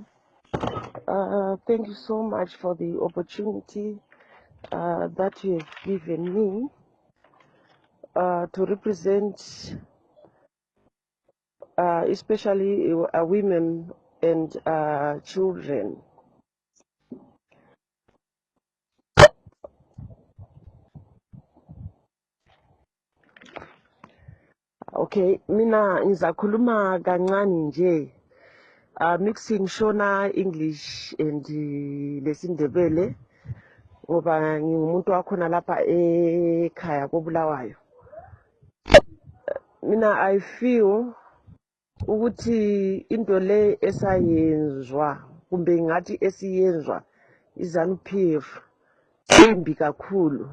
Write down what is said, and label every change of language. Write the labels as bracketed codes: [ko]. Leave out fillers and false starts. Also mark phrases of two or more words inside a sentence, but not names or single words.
[en] Thank you so much for the opportunity that you have given me to represent especially women and children. [nd] Okay, mina ngizakhuluma kancane nje [en] mixing shona English [nd] and lesindebele ngoba ngingumuntu wakhona lapha ekhaya koBulawayo. Mina [en] I feel [nd] ukuthi into le esayenzwa kumbe ngathi esiyenzwa iZANU-PF imbi kakhulu.